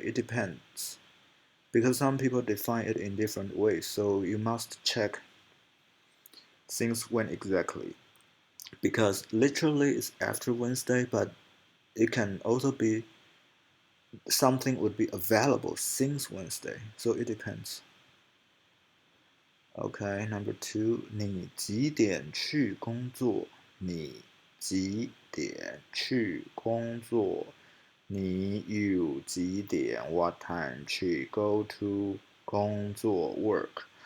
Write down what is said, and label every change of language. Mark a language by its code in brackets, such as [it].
[en] It depends because some people define it in different ways. So you must check since when exactly. Because literally it's after Wednesday, but it can also be something would be available since Wednesday. So it depends. Okay, number 2, [zh] 你几点去工作？你几点去工作？ [en] 你有几点 what time 去 go to 工作 work?